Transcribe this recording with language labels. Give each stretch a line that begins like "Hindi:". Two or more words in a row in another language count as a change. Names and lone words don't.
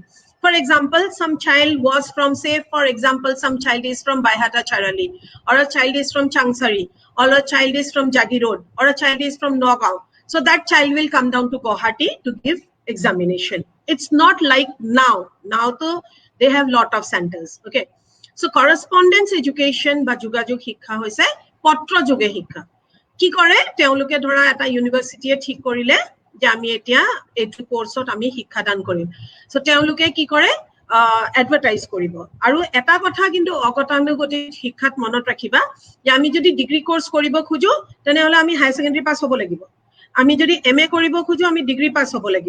English: For example, some child was from, say for example, some child is from Baihata Charali, or a child is from Changsari, or a child is from Jagi Road, or a child is from Nagaon. So that child will come down to Guwahati to give examination. It's not like now. Now though they have lot of centers. Okay, so correspondence education
Assamese: বা যোগাযোগ শিক্ষা হৈছে পত্ৰ যোগে শিক্ষা। কি কৰে তেওঁলোকে, ধৰা এটা ইউনিভাৰ্সিটিয়ে ঠিক কৰিলে যে আমি এতিয়া এইটো কোর্সত আমি শিক্ষাদান কৰিম, সো তেওঁলোকে কি কৰে এডভাৰটাইজ কৰিব। আৰু এটা কথা কিন্তু অগতানুগতিক শিক্ষাত মনত ৰাখিবা যে আমি যদি
English: degree course
Assamese: কৰিব খোজো তেনেহলে আমি
English: higher secondary
Assamese: পাস হ'ব লাগিব, আমি যদি এমএ কৰিব খোজো আমি
English: degree pass
Assamese: হ'ব লাগিব।